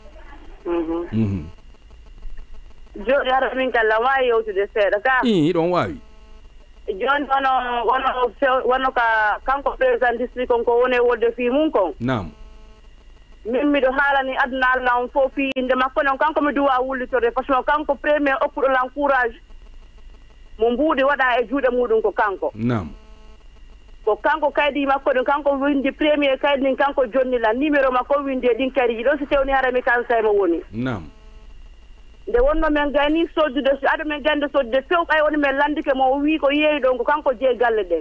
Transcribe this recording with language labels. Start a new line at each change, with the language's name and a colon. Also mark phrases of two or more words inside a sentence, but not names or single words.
Fula: joni hara min kala wawi yewtude seeɗa ka ɗon wawi joni wono ka kanko
French: président district
Fula: kon ko woni wolde fi mum kon nam min miɗo haalani aduna Allah on fof fi inde makko noon kanko mi duwa wullitorde
French: par ce que
Fula: kanko premier okkuɗo lan courage mo mbuuɗi waɗa e juuɗe muɗum ko kanko nam ko kanko kaydi makko ɗum kanko windi premier kaydi ɗin kanko jonnila numéro makko windi e ɗin kaydi ɗo so tewni harami kansa mo woni nam nde wonno men gayni soddude aɗa men gande soddude few ɓay woni men landike mo o wi ko yeeyi ɗon ko kanko jeeyi galle ɗen